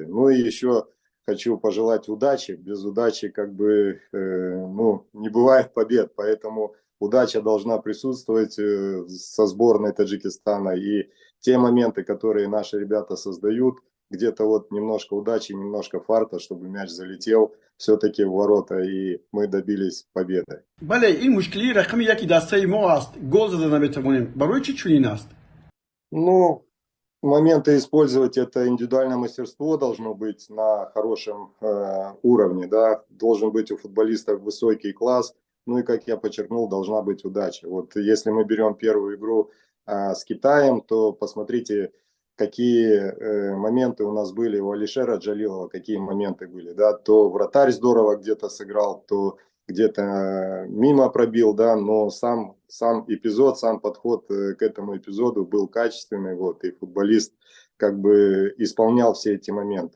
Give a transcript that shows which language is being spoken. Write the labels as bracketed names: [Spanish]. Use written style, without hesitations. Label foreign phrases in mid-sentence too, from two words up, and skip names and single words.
[Russian] И еще хочу пожелать удачи. Без удачи не бывает побед, поэтому удача должна присутствовать со сборной Таджикистана. И те моменты, которые наши ребята создают, где-то немножко удачи, немножко фарта, чтобы мяч залетел все-таки в ворота, и мы добились победы. [Tajik] бале, ин мушкилии рақами яки дастаи мо аст. Гол зада наметавонем. Барои чӣ чунин аст? [Russian] Моменты использовать, это индивидуальное мастерство должно быть на хорошем уровне, да, должен быть у футболистов высокий класс, и, как я подчеркнул, должна быть удача. Если мы берем первую игру с Китаем, то посмотрите, какие моменты у нас были у Алишера Джалилова, какие моменты были, да, то вратарь здорово где-то сыграл, то где-то мимо пробил, да, но сам эпизод, сам подход к этому эпизоду был качественный, и футболист исполнял все эти моменты.